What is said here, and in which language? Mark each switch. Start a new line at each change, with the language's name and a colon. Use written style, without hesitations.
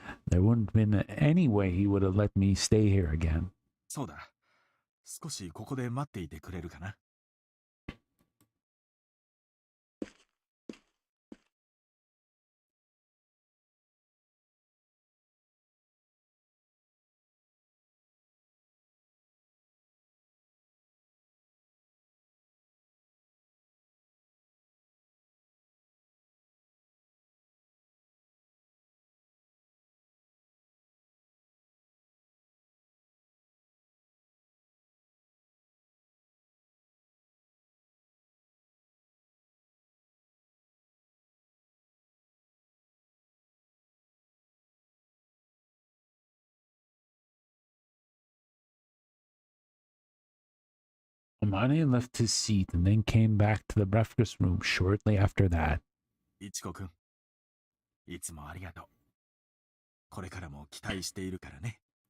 English: There wouldn't have been any way he would have let me stay here again.
Japanese: そうだ。少しここで待っていてくれるかな。
English: Amane left his seat and then came back to the breakfast room shortly after that.
Japanese: いちこくん、いつもありがとう。これからも期待しているからね。